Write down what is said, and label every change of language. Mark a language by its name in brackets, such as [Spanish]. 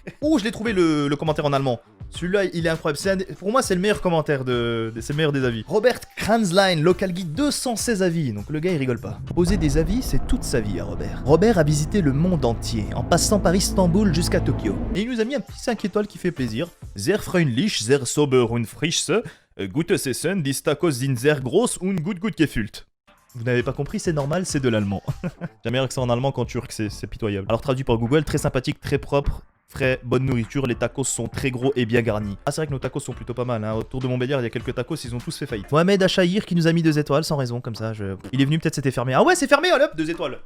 [French] Oh, je l'ai trouvé le commentaire en allemand. Celui-là, il est incroyable. Pour moi, c'est le meilleur commentaire c'est le meilleur des avis. Robert Kranzlein, local guide, 216 avis. Donc le gars, il rigole pas. Poser des avis, c'est toute sa vie à Robert. Robert a visité le monde entier, en passant par Istanbul jusqu'à Tokyo. Et il nous a mis un petit 5 étoiles qui fait plaisir. [German] Sehr freundlich, sehr sober und frisch. Gutes Essen, die Tacos sind sehr groß und gut gefüllt. [French] Vous n'avez pas compris, c'est normal, c'est de l'allemand. Jamais meilleur que ça en allemand qu'en turc, c'est pitoyable. Alors traduit par Google, très sympathique, très propre. Frais, bonne nourriture, les tacos sont très gros et bien garnis. Ah c'est vrai que nos tacos sont plutôt pas mal, hein. Autour de Montbéliard il y a quelques tacos, ils ont tous fait faillite. Mohamed Achaïr qui nous a mis 2 étoiles sans raison, comme ça il est venu, peut-être c'était fermé. Ah ouais c'est fermé, allez hop, 2 étoiles.